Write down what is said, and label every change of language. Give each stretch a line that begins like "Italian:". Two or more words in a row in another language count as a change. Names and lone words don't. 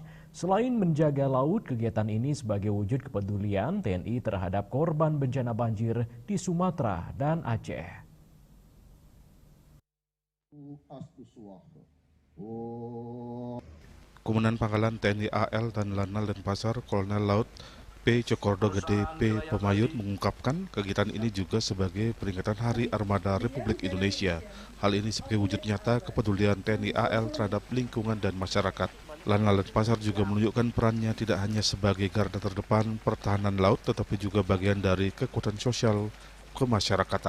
Indonesian: Selain menjaga laut, kegiatan ini sebagai wujud kepedulian TNI terhadap korban bencana banjir di Sumatera dan Aceh. Komandan Pangkalan TNI AL dan Lanal Denpasar, Kolonel Laut P. Cokordo Gede P. Pemayun mengungkapkan kegiatan ini juga sebagai peringatan Hari Armada Republik Indonesia. Hal ini sebagai wujud nyata kepedulian TNI AL terhadap lingkungan dan masyarakat. Lanal Denpasar juga menunjukkan perannya tidak hanya sebagai garda terdepan pertahanan laut, tetapi juga bagian dari kekuatan sosial kemasyarakatan.